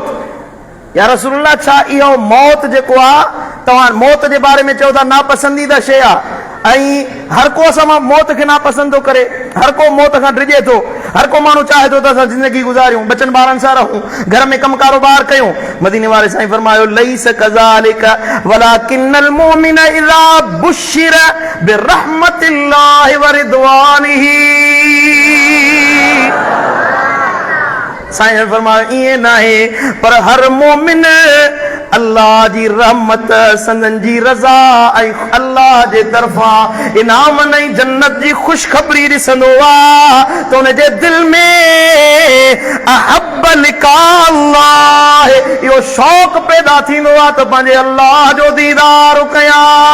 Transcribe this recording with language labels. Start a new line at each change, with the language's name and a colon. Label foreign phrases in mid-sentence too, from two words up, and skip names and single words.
Arabic: يا رسول الله,
Sindhi: छा इहो मौत जेको आहे तव्हां मौत जे बारे में चओ था नापसंदीदा शइ आहे, ऐं हर को असां मौत खे नापसंद थो करे, हर को मौत खां डिॼे थो, हर को माण्हू चाहे थो त असां ज़िंदगी गुज़ारियूं, बचनि ॿारनि सां रहूं, घर में कमु कारोबार कयूं। मदीने वारे साईं फरमायो
Arabic: ليس كذلك ولكن المؤمن إذا بشر برحمة الله ورضوانه.
Sindhi: साईं फरमायो ईअं न आहे, पर हर मोमिन अल्लाह जी रहमत, संदन जी रज़ा ऐं अल्लाह जे तरफ़ां इनाम ऐं जन्नत जी ख़ुशख़बरी ॾिसंदो आहे त हुनजे दिलि में
Arabic: أحب لقاء الله,
Sindhi: इहो शौक़ पैदा थींदो आहे त पंहिंजे अल्लाह जो दीदार कयां।